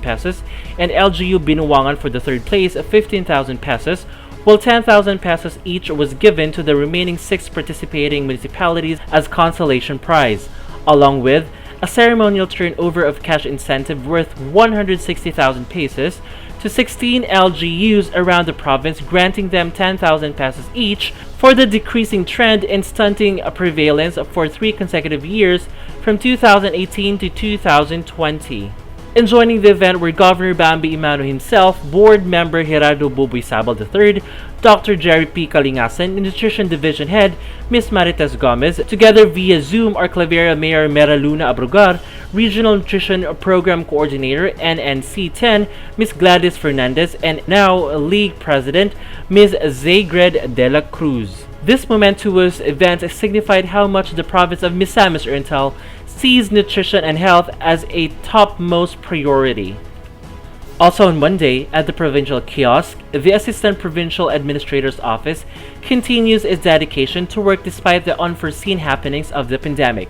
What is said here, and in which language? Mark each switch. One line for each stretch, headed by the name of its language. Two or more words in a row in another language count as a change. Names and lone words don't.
English: pesos, and LGU Binuwangan for the third place, 15,000 pesos, while 10,000 pesos each was given to the remaining 6 participating municipalities as consolation prize, along with a ceremonial turnover of cash incentive worth 160,000 pesos to 16 LGUs around the province, granting them 10,000 pesos each for the decreasing trend in stunting prevalence for 3 consecutive years from 2018 to 2020. And joining the event were Governor Bambi Emano himself, Board Member Gerardo Buboy Sabal III, Dr. Jerry P. Kalingasan, Nutrition Division Head Ms. Marites Gomez, together via Zoom our Claveria Mayor Mera Luna Abrugar, Regional Nutrition Program Coordinator NNC 10 Ms. Gladys Fernandez, and now League President Ms. Zaygred de la Cruz. This momentous event signified how much the province of Misamis Oriental sees nutrition and health as a topmost priority. Also on Monday, at the provincial kiosk, the Assistant Provincial Administrator's Office continues its dedication to work despite the unforeseen happenings of the pandemic.